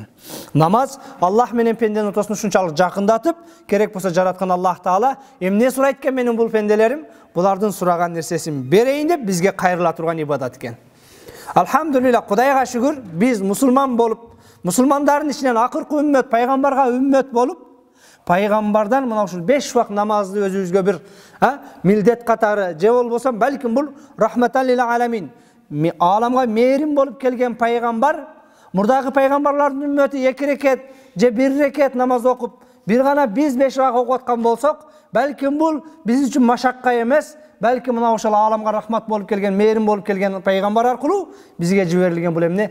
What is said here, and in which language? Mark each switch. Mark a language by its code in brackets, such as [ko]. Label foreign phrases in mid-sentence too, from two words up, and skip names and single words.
[ky] Намаз Аллах менен пенденин ортосун ушунчалык жакындатып, керек болсо жараткан Аллах Таала эмне сурайт экен менин бул пенделерим, булардын сураган нерсесин берейин деп бизге кайрыла турган ибадат экен. Алхамдулилlah, Кудайга шүгүр, биз мусулман болуп, мусулмандардын ичинен акыркы үммөт, пайгамбарга үммөт болуп, пайгамбардан мына ушул 5 убакыт намазды өзүбүзгө бир милдет катары же болбосо, балким бул [ar] رحمة للعالمين, [ky] аламга мээрим болуп келген пайгамбар, мурдагы пайгамбарлардын үммөтү 2 рекет же 1 рекет намаз окуп, бир гана биз 5 убакыт окуп аткан болсок, балким бул биз үчүн машакка эмес, балким мына ошол аламга рахмат болуп келген, мээрим болуп келген пайгамбар аркылуу бизге жиберилген бул эмне?